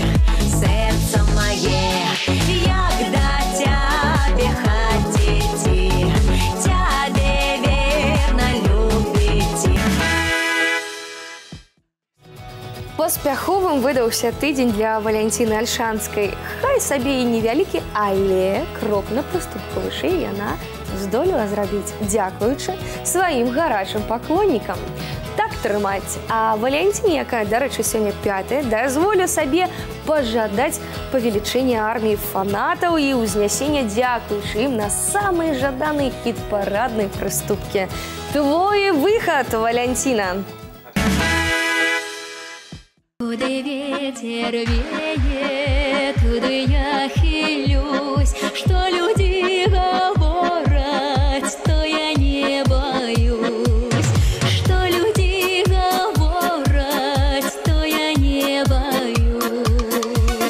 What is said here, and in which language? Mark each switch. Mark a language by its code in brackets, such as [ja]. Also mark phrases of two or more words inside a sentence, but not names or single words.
[ru] Сердце мое, когда тебе хотите, тебе верно любите. [be] Паспяховым выдаўся тыдзень для Валянціны Альшанскай. Хай сабе і невялікі, але крок на прыступку вышэй яна здолела зрабіць, дзякуючы сваім гарачым паклоннікам. Так трымаць. А Валянціне, якая, дарэчы, сёння 5-я, дазволю сабе пажадаць павелічэння арміі фанатаў і ўзнясення, дзякуючы ім на самыя жаданыя хіт-парадныя прыступкі. Твой выхад, Валянціна! [ru] Куда ветер веет, туда я хилюсь, что люди говорят, то я не боюсь. Что люди говорят, то я не боюсь.